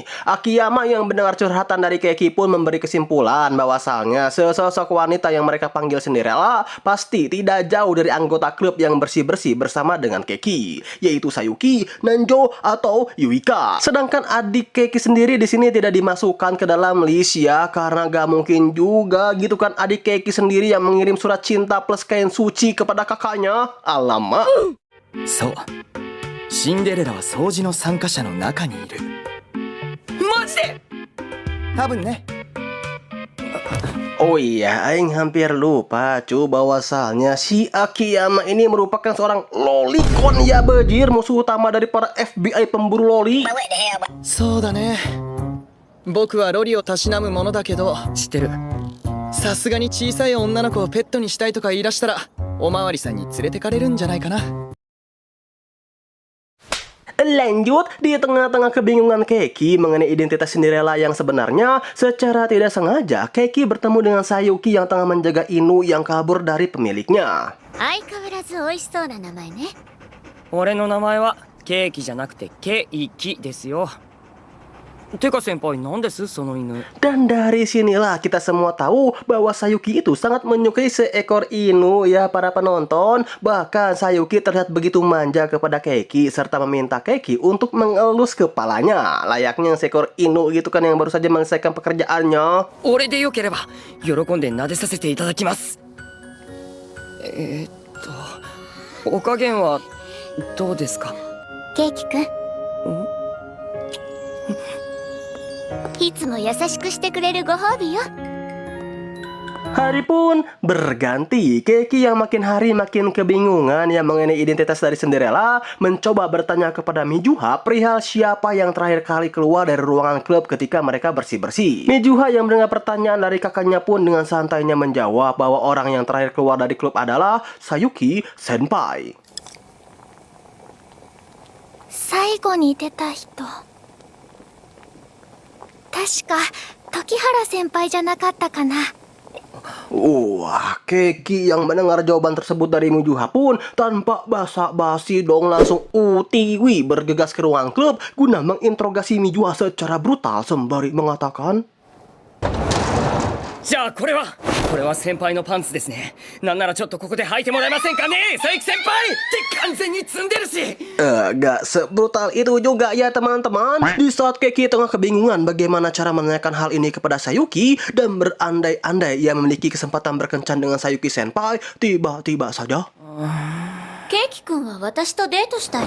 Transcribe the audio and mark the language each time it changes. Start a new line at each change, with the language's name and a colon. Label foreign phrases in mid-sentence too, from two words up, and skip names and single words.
Indonesian: Akiyama yang mendengar curhatan dari Keiki pun memberi kesimpulan bahwasannya sesosok wanita yang mereka panggil Cinderella pasti tidak jauh dari anggota klub yang bersih-bersih bersama dengan Keiki, yaitu Sayuki, Nanjo, atau Yuika. Sedangkan adik Keiki sendiri di sini tidak dimasukkan ke dalam list ya, karena gak mungkin juga gitu kan adik Keiki sendiri yang mengirim surat cinta plus kain suci kepada kakaknya. Alamak.
Japanese: そう、シンデレラは掃除の参加者の中にいる。マジで。多分ね。
Indonesian: Oh iya, Aing hampir lupa cu bahwasannya si Akiyama ini merupakan seorang lolicon ya bejir, musuh utama dari para FBI pemburu loli.
Japanese: そうだね。僕はロリをたしなむものだけど。知ってる。さすがに小さい女の子をペットにしたいとか言い出したらおまわりさんに連れてかれるんじゃないかな。
Indonesian: Lanjut, di tengah-tengah kebingungan Keiki mengenai identitas Cinderella yang sebenarnya, secara tidak sengaja Keiki bertemu dengan Sayuki yang tengah menjaga Inu yang kabur dari pemiliknya.
Japanese: 相変わらず美味しそうな名前ね。俺の名前はケーキじゃなくてケイキですよ。てか先輩、なんですその犬。
Indonesian: Dan dari sinilah kita semua tahu bahwa Sayuki itu sangat menyukai seekor Inu ya para penonton. Bahkan Sayuki terlihat begitu manja kepada Keiki serta meminta Keiki untuk mengelus kepalanya, layaknya seekor Inu gitu kan yang baru saja menyelesaikan pekerjaannya.
Japanese: 俺でよければ喜んで撫でさせていただきます。お加減はどうですか。ケイキくん。いつも優しくしてくれるご褒美よ。
Indonesian: Hari pun berganti. Keiki yang makin hari makin kebingungan yang mengenai identitas dari Cinderella mencoba bertanya kepada Mijuha perihal siapa yang terakhir kali keluar dari ruangan klub ketika mereka bersih-bersih. Mijuha yang mendengar pertanyaan dari kakaknya pun dengan santainya menjawab bahwa orang yang terakhir keluar dari klub adalah Sayuki Senpai.
Japanese: 最後に出た人、確か時原先輩じゃなかったかな。
Indonesian: Wah, Keiki yang mendengar jawaban tersebut dari Mijuha pun tanpa basa-basi dong langsung utiwi bergegas ke ruang klub guna menginterogasi Mijuha secara brutal sembari mengatakan,
Japanese: じゃあこれは先輩のパンツですね。なんならちょっとここで履いてもらえませんかね、佐伯先輩って完全に積んでるし。
Indonesian: Gak sebrutal itu juga ya teman-teman. Di saat Keiki tengah kebingungan bagaimana cara menanyakan hal ini kepada Sayuki dan berandai-andai ia memiliki kesempatan berkencan dengan Sayuki Senpai, tiba-tiba saja
Japanese: ケイキ君は私とデートしたいの。